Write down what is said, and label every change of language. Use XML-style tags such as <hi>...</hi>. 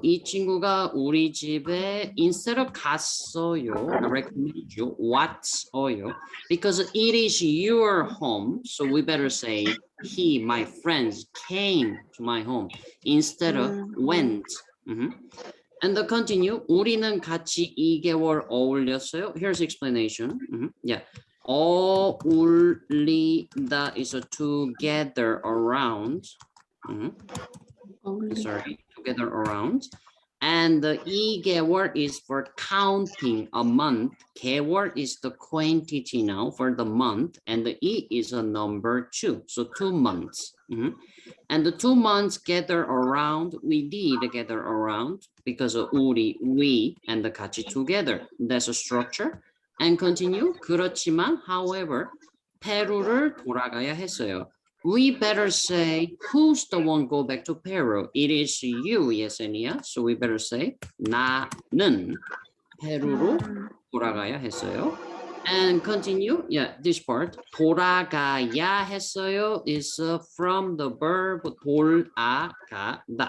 <ko>이 친구가 우리 집에</ko> <en>instead of</en> <ko>갔어요,</ko> <en>I recommend you</en> <ko>왔어요</ko> <en>because it is your home. So we better say he, my friends, came to my home instead of went. And continue.</en> <ko>우리는 같이 2개월 어울렸어요.</ko> <en>Here's explanation. Yeah. 어울리다 is a together around. Sorry, together around. And the 2개월 is for counting a month. 개월 is the quantity now for the month. And the E is a number 2. So 2 months. And the 2 months gather around, we did gather around because of 우리, we, and the 같이 together. That's a structure. And continue.</en> <ko>그렇지만, however, 페루를 돌아가야 했어요.</ko> <en>We better say, who's the one go back to Peru? It is you, Yesenia. So we better say,</en> <ko>나는 페루로 돌아가야 했어요.</ko> <en>And continue. Yeah, this part.</en> <ko>돌아가야 했어요</ko> <en>is from the verb 돌아가다.</en>